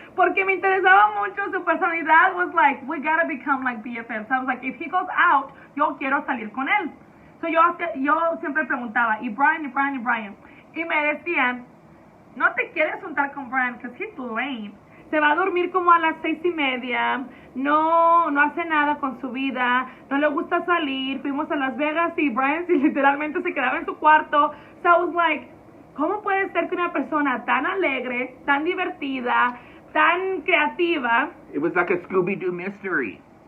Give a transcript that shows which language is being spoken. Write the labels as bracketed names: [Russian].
[Spanish] Porque me interesaba mucho su personalidad. [English] Was like, we gotta become like BFFs. So I was like, if he goes out, [Spanish] yo quiero salir con él. So yo siempre preguntaba, y Brian. Y me decían, no te quieres juntar con Brian, [English] because he's lame. [Spanish] Se va a dormir como a las 6:30, no hace nada con su vida, no le gusta salir. Fuimos a Las Vegas y Brian literalmente se quedaba en su cuarto. [English] So I was like, [Spanish] ¿cómo puede ser que una persona tan alegre, tan divertida, tan creativa... [English] It was like a Scooby-Doo mystery.